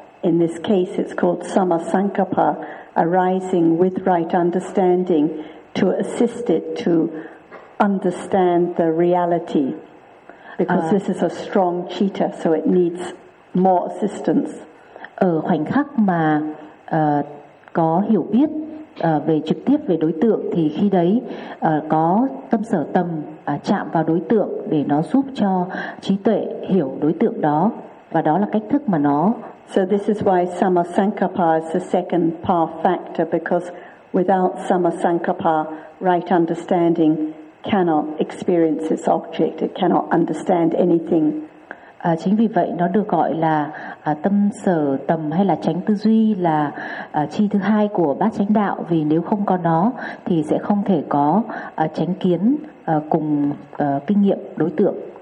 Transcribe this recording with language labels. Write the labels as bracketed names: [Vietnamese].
[English] In this case, it's called samasankappa, arising with right understanding to assist it to understand the reality. Because this is a strong citta, so it needs more assistance. [Vietnamese] Ở khoảnh khắc mà có hiểu biết về trực tiếp về đối tượng thì khi đấy có tâm sở tầm chạm vào đối tượng để nó giúp cho trí tuệ hiểu đối tượng đó, và đó là cách thức mà nó. [English] So this is why samasankappa is the second path factor, because without samasankappa, right understanding cannot experience its object, it cannot understand anything. [Vietnamese] Chính vì vậy nó được gọi là tâm sở tầm hay là chánh tư duy là chi thứ hai của bát chánh đạo, vì nếu không có nó thì sẽ không thể có chánh kiến cùng kinh nghiệm đối tượng.